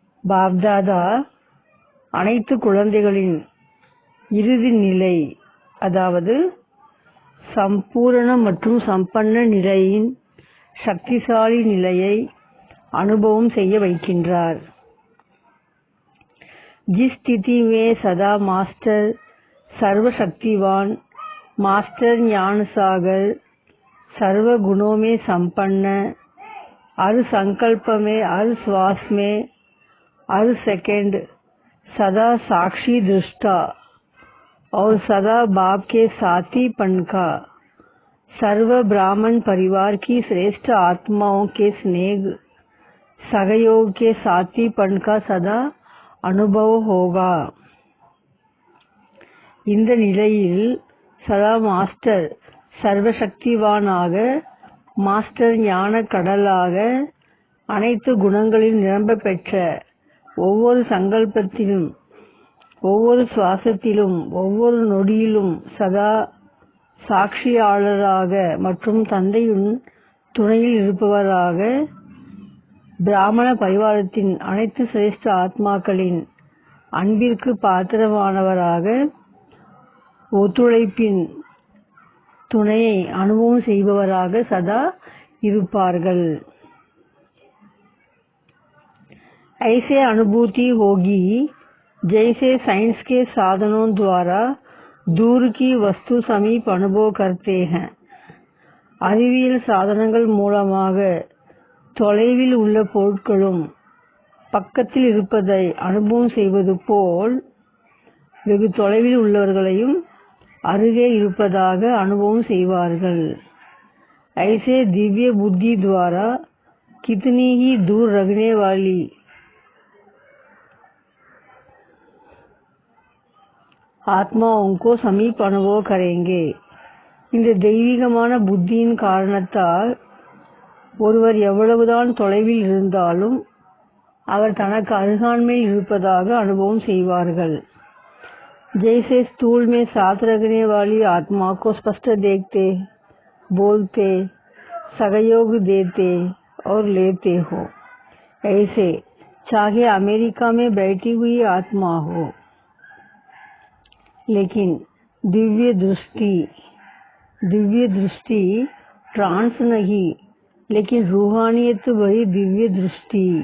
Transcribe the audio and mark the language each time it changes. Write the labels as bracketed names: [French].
[Tamil] பாப்தாதா அனைத்து குழந்தைகளின் இறுதி நிலை, அதாவது சம்பூரண மற்றும் சம்பன்ன நிலையின் சக்திசாலி நிலையை அனுபவம் செய்ய வைக்கின்றார்। [Hindi] जिस स्थिति में सदा मास्टर सर्वशक्तिवान, मास्टर ज्ञान सागर, सर्व गुणों में संपन्न, हर संकल्प में, हर श्वास में, हर सेकंड सदा साक्षी दृष्टा और सदा बाप के साथीपन का, सर्व ब्राह्मण परिवार की श्रेष्ठ आत्माओं के स्नेह सहयोग के साथीपन का सदा अनुभव होगा। [Tamil] இந்த நிலையில் சதா மாஸ்டர் சர்வசக்திவானாக, மாஸ்டர் ஞான கடலாக, அனைத்து குணங்களில் நிரம்ப பெற்ற, ஒவ்வொரு சங்கல்பத்திலும், ஒவ்வொரு சுவாசத்திலும், ஒவ்வொரு நொடியிலும் சதா சாட்சியாளராக மற்றும் தந்தையின் துணையில் இருப்பவராக, பிராமண பரிவாரத்தின் அனைத்து சிரேஷ்ட ஆத்மாக்களின் அன்பிற்கு பாத்திரமானவராக, ஒத்துழைப்பின் துணையை அனுபவம் செய்பவராக சதா இருப்பார்கள்। [Hindi] ऐसे अनुभूति होगी जैसे साइंस के साधनों द्वारा दूर की वस्तु समीप अनुभव करते हैं। [Tamil] அறிவியல் சாதனங்கள் மூலமாக தொலைவில் உள்ள பொருட்களும் பக்கத்தில் இருப்பதை அனுபவம் செய்வது போல், வெகு தொலைவில் உள்ளவர்களையும் அருகே இருப்பதாக அனுபவம் செய்வார்கள்। [Hindi] ऐसे दिव्य बुद्धि द्वारा कितनी ही दूर रखने वाली ஆத்மாओं को समीप अनुभव करेंगे। [Tamil] இந்த தெய்வீகமான புத்தியின் காரணத்தால் ஒருவர் எவ்வளவுதான் தொலைவில் இருந்தாலும் அவர் தனக்கு அருகாண்மையில் இருப்பதாக அனுபவம் செய்வார்கள்। [Hindi] जैसे स्थूल में साथ रखने वाली आत्मा को स्पष्ट देखते, बोलते, सहयोग देते और लेते हो, ऐसे चाहे अमेरिका में बैठी हुई आत्मा हो, लेकिन दिव्य दृष्टि ट्रांस नहीं, लेकिन रूहानियत भरी दिव्य दृष्टि,